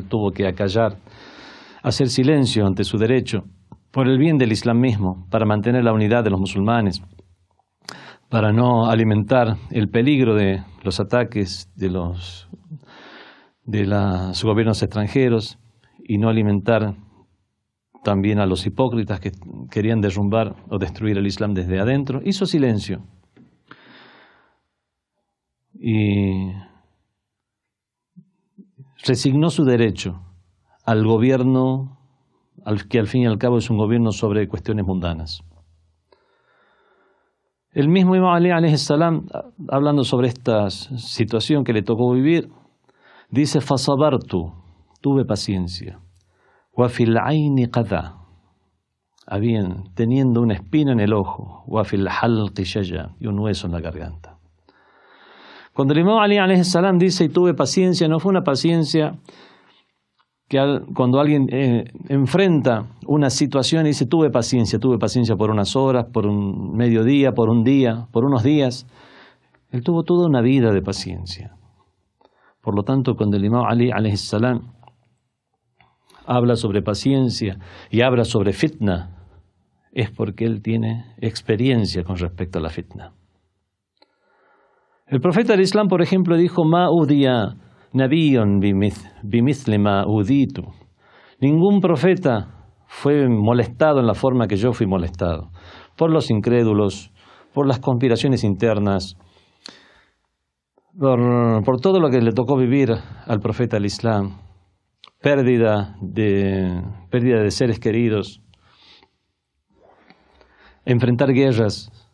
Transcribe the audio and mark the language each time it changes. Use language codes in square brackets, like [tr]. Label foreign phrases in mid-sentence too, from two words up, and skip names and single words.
[es] tuvo que acallar, hacer silencio ante su derecho, por el bien del Islam mismo, para mantener la unidad de los musulmanes, para no alimentar el peligro de los ataques de los gobiernos extranjeros y no alimentar también a los hipócritas que querían derrumbar o destruir el Islam desde adentro, hizo silencio y resignó su derecho al gobierno, que al fin y al cabo es un gobierno sobre cuestiones mundanas. El mismo imam Ali [ar] عليه السلام, [es] hablando sobre esta situación que le tocó vivir, dice: fasabartu, tuve paciencia, [ar] وفي العين قذى, [es] teniendo una espina en el ojo, [ar] وفي الحلق شجا, [es] y un hueso en la garganta. Cuando el imam Ali [ar] عليه السلام [es] dice y tuve paciencia, no fue una paciencia que cuando alguien enfrenta una situación y dice tuve paciencia por unas horas, por un mediodía, por un día, por unos días. Él tuvo toda una vida de paciencia. Por lo tanto, cuando el imam Ali [ar] عليه السلام [es] habla sobre paciencia y habla sobre fitna, es porque él tiene experiencia con respecto a la fitna. El profeta del Islam, por ejemplo, dijo: [ar] ما أوذي نبي بمثل ما أوذيت. [es] Ningún profeta fue molestado en la forma que yo fui molestado, por los incrédulos, por las conspiraciones internas, por todo lo que le tocó vivir al profeta del Islam, pérdida de seres queridos, enfrentar guerras.